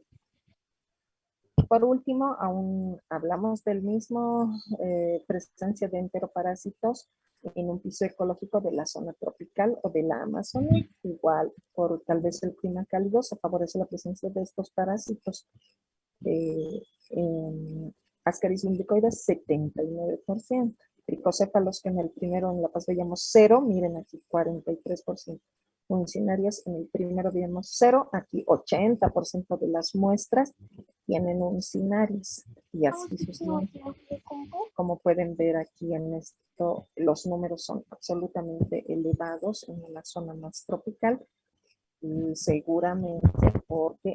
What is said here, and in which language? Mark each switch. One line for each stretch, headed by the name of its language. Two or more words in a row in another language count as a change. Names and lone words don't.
Spanish: Por último, aún hablamos del mismo, presencia de enteroparásitos en un piso ecológico de la zona tropical o de la Amazonía. Igual, por tal vez el clima cálido, se favorece la presencia de estos parásitos. Ascaris lumbricoides, 79%. Tricocéfalos, que en el primero en La Paz veíamos 0, miren aquí 43%. Uncinarias, en el primero veíamos 0, aquí 80% de las muestras tienen uncinarias. Y así sucesivamente. Como pueden ver aquí en esto, los números son absolutamente elevados en una zona más tropical, y seguramente porque